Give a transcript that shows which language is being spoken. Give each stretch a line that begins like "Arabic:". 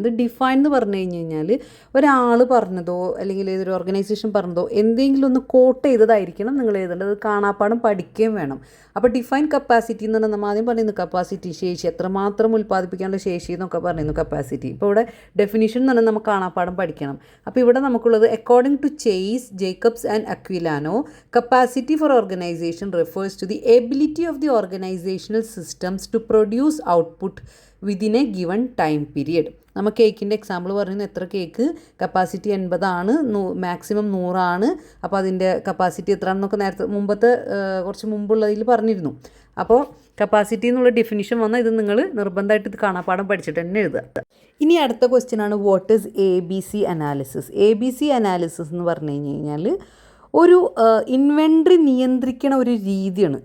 Malayalam: ഇത് ഡിഫൈൻ എന്ന് പറഞ്ഞു കഴിഞ്ഞാൽ ഒരാൾ പറഞ്ഞതോ അല്ലെങ്കിൽ ഏതൊരു ഓർഗനൈസേഷൻ പറഞ്ഞതോ എന്തെങ്കിലും ഒന്ന് കോട്ട് ചെയ്തതായിരിക്കണം നിങ്ങൾ എഴുതേണ്ടത്. കാണാപ്പാടം പഠിക്കുകയും വേണം. അപ്പോൾ ഡിഫൈൻ കപ്പാസിറ്റി എന്ന് പറഞ്ഞാൽ നമ്മൾ ആദ്യം പറയുന്നു കപ്പാസിറ്റി, ശേഷി, എത്രമാത്രം ഉൽപ്പാദിപ്പിക്കാനുള്ള ശേഷി എന്നൊക്കെ പറയുന്നു കപ്പാസിറ്റി. ഇപ്പോൾ ഇവിടെ ഡെഫിനിഷൻ എന്ന് പറഞ്ഞാൽ നമുക്ക് കാണാപ്പാടം പഠിക്കണം. അപ്പോൾ ഇവിടെ നമുക്കുള്ളത്
English: According to Chase, Jacobs and Aquilano, capacity for organization refers to the ability of the organizational systems to produce output within a given time period.
Malayalam: നമ്മൾ കേക്കിൻ്റെ എക്സാമ്പിൾ പറയുന്നത് എത്ര കേക്ക് കപ്പാസിറ്റി 80 മാക്സിമം 100. അപ്പോൾ അതിൻ്റെ കപ്പാസിറ്റി എത്രയാണെന്നൊക്കെ നേരത്തെ കുറച്ച് മുമ്പുള്ളതിൽ പറഞ്ഞിരുന്നു. അപ്പോൾ കപ്പാസിറ്റി എന്നുള്ള ഡെഫിനിഷൻ വന്നാൽ ഇത് നിങ്ങൾ നിർബന്ധമായിട്ട് ഇത് കാണാപ്പാടം പഠിച്ചിട്ട് തന്നെ എഴുതുക. ഇനി അടുത്ത ക്വസ്റ്റ്യൻ ആണ്
English: What is ABC analysis.
Malayalam: ABC analysis എന്ന് പറഞ്ഞു കഴിഞ്ഞാൽ ഒരു ഇൻവെൻട്രി നിയന്ത്രിക്കണ ഒരു രീതിയാണ്.